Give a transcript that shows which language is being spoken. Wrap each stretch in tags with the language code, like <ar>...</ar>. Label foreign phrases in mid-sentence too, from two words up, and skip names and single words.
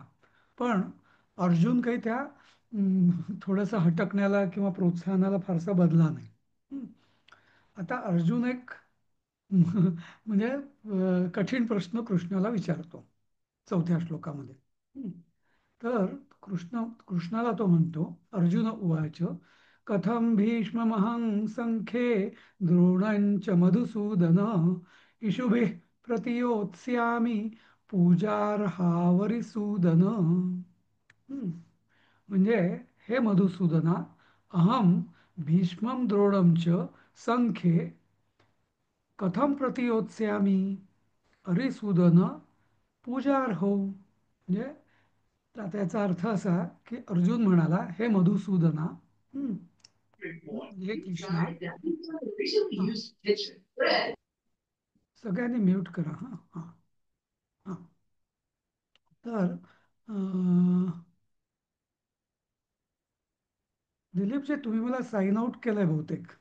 <mr>पण अर्जुन काही त्या थोडंसं हटकण्याला किंवा प्रोत्साहनाला फारसा बदला नाही. हम्म. आता अर्जुन एक म्हणजे कठीण प्रश्न कृष्णाला विचारतो चौथ्या श्लोकामध्ये. हम्म. तर कृष्णाला तो म्हणतो,</mr> <sa>अर्जुन उवाच कथं भीष्ममहं संख्ये द्रोणञ्च मधुसूदन इषुभिः प्रतियोत्स्यामि पूजार्हावरिसूदन.</sa> <mr>म्हणजे हे मधुसूदना,</mr> <sa>अहम भीष्मं द्रोणं च संख्ये कथम प्रतियोत्स्यामी अरिसूदन पूजार्हो.</sa> <mr>म्हणजे आता याचा अर्थ असा की अर्जुन म्हणाला, हे मधुसूदना, हम्म, हे कृष्णा. हा, सगळ्यांनी म्यूट करा. हा हा हा. तर दिलीपजी, तुम्ही मला</mr> <en>sign out</en> <mr>केलंय बहुतेक.</mr>